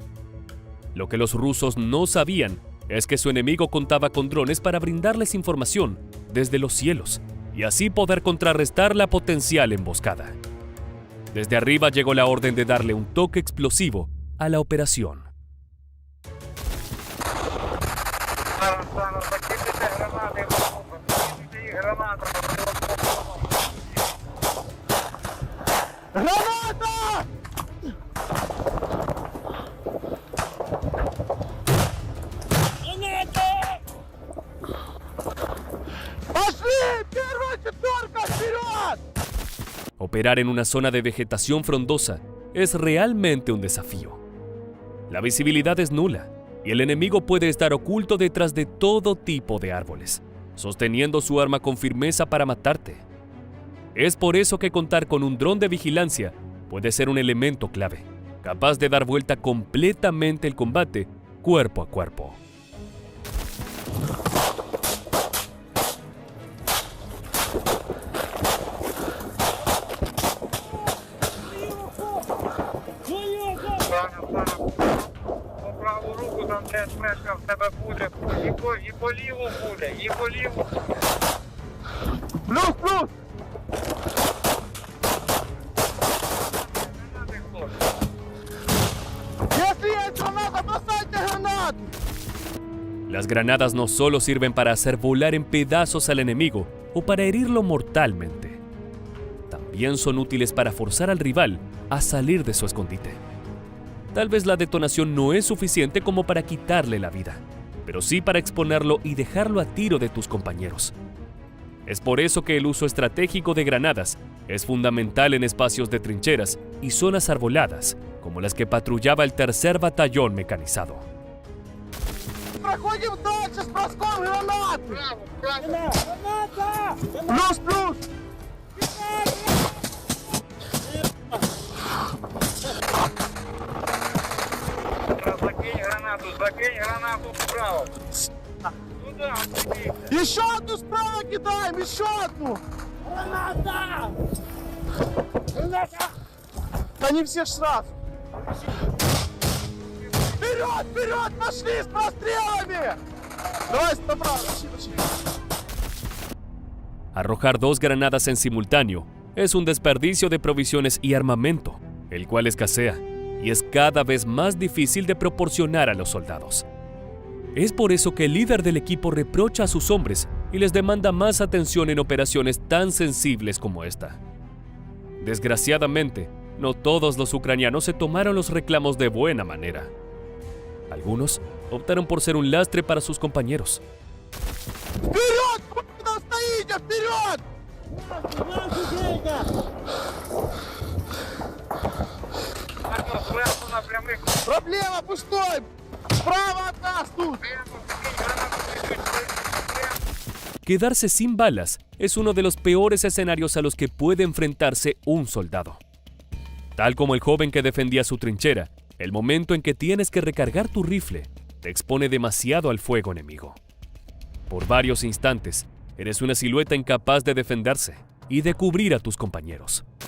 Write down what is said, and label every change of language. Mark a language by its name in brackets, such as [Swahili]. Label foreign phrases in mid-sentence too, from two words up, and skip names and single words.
[Spanish] Lo que los rusos no sabían es que su enemigo contaba con drones para brindarles información desde los cielos y así poder contrarrestar la potencial emboscada. Desde arriba llegó la orden de darle un toque explosivo a la operación. [Ukrainian] Зараз закидайте гранати, закидайте гранати. Граната! [Russian] Пошли! Первая четверка, вперед! [Spanish] Operar en una zona de vegetación frondosa es realmente un desafío. La visibilidad es nula y el enemigo puede estar oculto detrás de todo tipo de árboles, sosteniendo su arma con firmeza para matarte. Es por eso que contar con un dron de vigilancia puede ser un elemento clave, capaz de dar vuelta completamente el combate cuerpo a cuerpo. [Ukrainian] По праву руку там теж мешка в тебе буде. І по ліву буде, і по ліву. Плюс, плюс! Гранати, хлопці. [Russian] Если есть граната, бросайте гранату! [Spanish] Las granadas no solo sirven para hacer volar en pedazos al enemigo o para herirlo mortalmente. También son útiles para forzar al rival a salir de su escondite. Tal vez la detonación no es suficiente como para quitarle la vida, pero sí para exponerlo y dejarlo a tiro de tus compañeros. Es por eso que el uso estratégico de granadas es fundamental en espacios de trincheras y zonas arboladas, como las que patrullaba el Tercer Batallón Mecanizado. [Russian] Проходим дальше с броском гранаты! Право, право. Плюс, плюс! Закинь гранату вправо. Туда, туди. Еще одну справа кидаем, еще одну! Граната! Граната! Да не все ж сразу! Вперед, вперед, пошли с прострелами! Давай, направо, пошли. [Spanish] Arrojar dos granadas en simultáneo es un desperdicio de provisiones y armamento, el cual escasea y es cada vez más difícil de proporcionar a los soldados. Es por eso que el líder del equipo reprocha a sus hombres y les demanda más atención en operaciones tan sensibles como esta. Desgraciadamente, no todos los ucranianos se tomaron los reclamos de buena manera. Algunos optaron por ser un lastre para sus compañeros. [Russian] Вперед! Куда стоите? Вперед! [Ukrainian] Арно, зверху на прямих. [Russian] Проблема пустой! Справа от нас тут! Прямо, закинь гранату, прямо. [Spanish] Quedarse sin balas es uno de los peores escenarios a los que puede enfrentarse un soldado. Tal como el joven que defendía su trinchera, el momento en que tienes que recargar tu rifle te expone demasiado al fuego enemigo. Por varios instantes, eres una silueta incapaz de defenderse y de cubrir a tus compañeros.